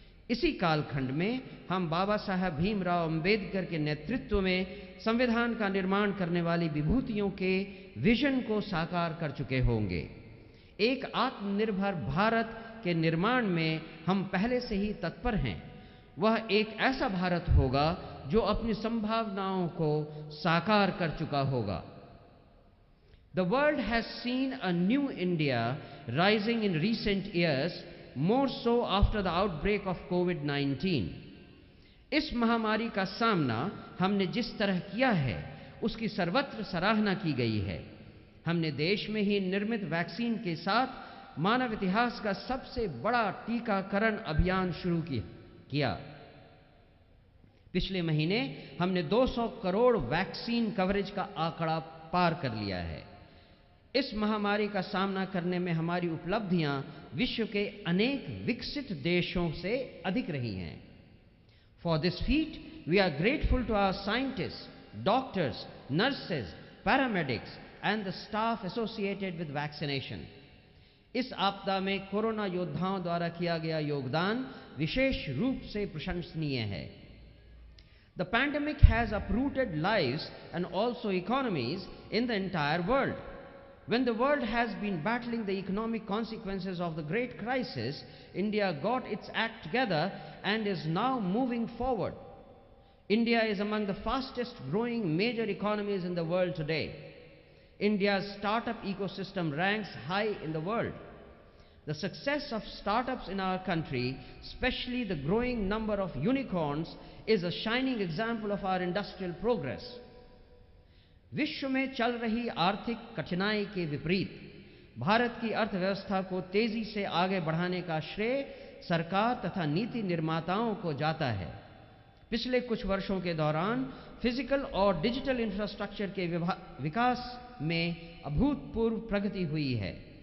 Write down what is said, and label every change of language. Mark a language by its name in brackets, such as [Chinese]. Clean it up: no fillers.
[Hindi] इसी कालखंड में हम बाबा साहब भीमराव अंबेडकर के नेतृत्व में संविधान का निर्माण करने वाली विभूतियों के विजन को साकार कर चुके होंगे। एक आत्मनिर्भर भारत के निर्माण में हम पहले से ही तत्पर हैं। वह एक ऐसा भारत होगा जो अपनी संभावनाओं को साकार कर चुका होगा। [English] The world has seen a new India rising in recent years, more so after the outbreak of COVID-19. [Hindi] इस महामारी का सामना हमने जिस तरह किया है उसकी सर्वत्र सराहना की गई है। हमने देश में ही निर्मित वैक्सीन के साथ मानव इतिहास का सबसे बड़ा टीकाकरण अभियान शुरू किया। पिछले महीने हमने 200 करोड़ वैक्सीन कवरेज का आंकड़ा पार कर लिया है। इस महामारी का सामना करने में हमारी उपलब्धियां विश्व के अनेक विकसित देशों से अधिक रही हैं। [English] For this feat we are grateful to our scientist, doctors, nurses, paramedics and the staff associated with vaccination. [Hindi] इस आपदा में कोरोना योद्धाओं द्वारा किया गया योगदान विशेष रूप से प्रशंसनीय है। [English] The pandemic has uprooted lives and also economies in the entire world. When the world has been battling the economic consequences of the great crisis, India got its act together and is now moving forward. India is among the fastest growing major economies in the world today. India's startup ecosystem ranks high in the world. The success of startups in our country, especially the growing number of unicorns, is a shining example of our industrial progress. [Hindi] विश्व में चल रही आर्थिक कठिनाई के विपरीत भारत की अर्थव्यवस्था को तेजी से आगे बढ़ाने का श्रेय सरकार तथा नीति निर्माताओं को जाता है। पिछले कुछ वर्षों के दौरान फिजिकल और डिजिटल इंफ्रास्ट्रक्चर के विकास में अभूतपूर्व प्रगति हुई है।